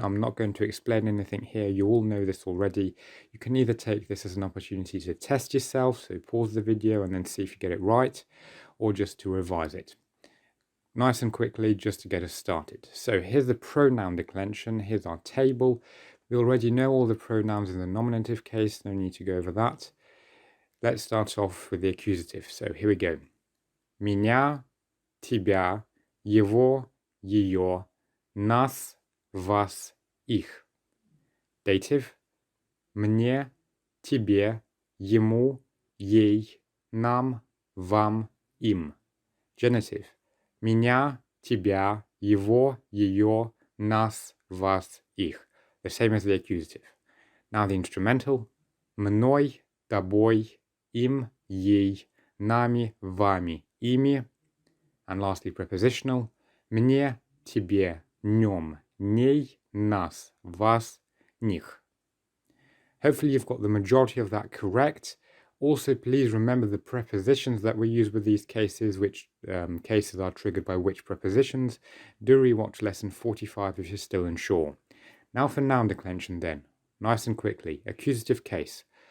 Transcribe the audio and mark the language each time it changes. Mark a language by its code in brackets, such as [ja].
[en] I'm not going to explain anything here. You all know this already. You can either take this as an opportunity to test yourself, so pause the video and then see if you get it right, or just to revise it. Nice and quickly, just to get us started. So here's the pronoun declension. Here's our table. We already know all the pronouns in the nominative case. No need to go over that. Let's start off with the accusative. So here we go. [ru] Меня, тебя, его, ее, нас, вас, их. [en] Dative. [ru] Мне, тебе, ему, ей, нам, вам, им. [en] Genitive. [ru] Меня, тебя, его, ее, нас, вас, их. [en] The same as the accusative. Now the instrumental. [ru] Мной, тобой, им, ей, нами, вами, ими. [en] And lastly prepositional. [ru] Мне, тебе, нем, ней, нас, вас, них. [en] Hopefully you've got the majority of that correct. Also, please remember the prepositions that we use with these cases, which cases are triggered by which prepositions. Do rewatch lesson 45 if you're still unsure. Now for noun declension then. Nice and quickly. Accusative case.